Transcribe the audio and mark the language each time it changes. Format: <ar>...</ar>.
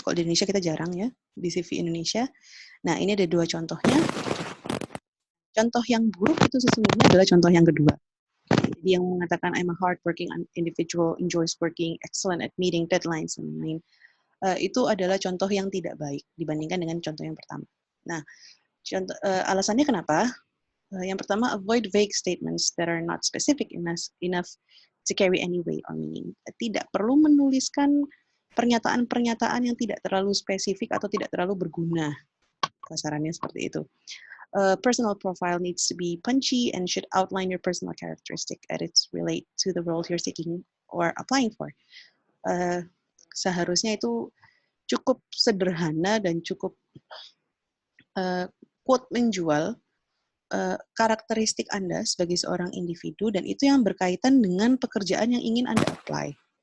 <id>Kalau di Indonesia kita jarang ya, di CV Indonesia. Nah, ini ada 2 contohnya. Contoh yang buruk itu sesungguhnya adalah contoh yang kedua. Jadi yang mengatakan</id> <en>I'm a hardworking individual, enjoys working, excellent at meeting deadlines,</en> <id>dan lain-lain. Itu adalah contoh yang tidak baik dibandingkan dengan contoh yang pertama. Nah, alasannya kenapa? Yang pertama,</id> <en>avoid vague statements that are not specific enough to carry any weight or meaning.</en> <id>Tidak perlu menuliskan pernyataan-pernyataan yang tidak terlalu spesifik atau tidak terlalu berguna. Kasarannya seperti itu.</id> <en>Personal profile needs to be punchy and should outline your personal characteristic as it relate to the role you're seeking or applying for.</en> <id>Seharusnya itu cukup sederhana dan cukup quote menjual karakteristik Anda sebagai seorang individu, dan itu yang berkaitan dengan pekerjaan yang ingin Anda apply.</id>